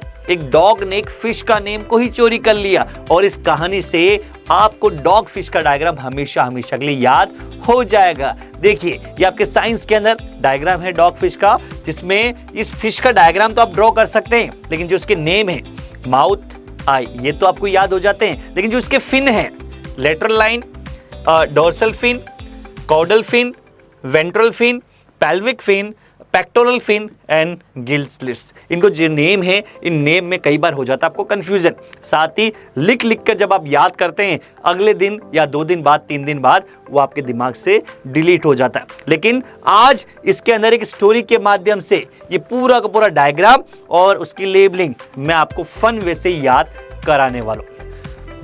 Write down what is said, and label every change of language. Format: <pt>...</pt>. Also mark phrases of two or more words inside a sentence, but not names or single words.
<hi>एक डॉग ने एक फिश का नेम को ही चोरी कर लिया और इस कहानी से आपको</hi> <en>dogfish</en> <hi>का डायग्राम हमेशा के लिए याद हो जाएगा। देखिए, ये आपके साइंस के अंदर डायग्राम है</hi> <en>dogfish</en> <hi>का, जिसमें इस फिश का डायग्राम तो आप ड्रॉ कर सकते हैं, लेकिन जो इसके नेम है माउथ, आई, ये तो आपको याद हो जाते हैं, लेकिन जो इसके फिन है</hi> <en>lateral line, dorsal fin, caudal fin, ventral fin, pelvic fin, pectoral fin and gill slits,</en> <hi>इनको जो नेम है, इन नेम में कई बार हो जाता है आपको कंफ्यूजन। साथ ही लिख लिख कर जब आप याद करते हैं, अगले दिन या 2 दिन बाद, 3 दिन बाद वो आपके दिमाग से डिलीट हो जाता है। लेकिन आज इसके अंदर एक स्टोरी के माध्यम से ये पूरा का पूरा डायग्राम और उसकी लेबलिंग मैं आपको</hi> <en>fun way</en> <hi>से याद कराने वाला हूं।</hi>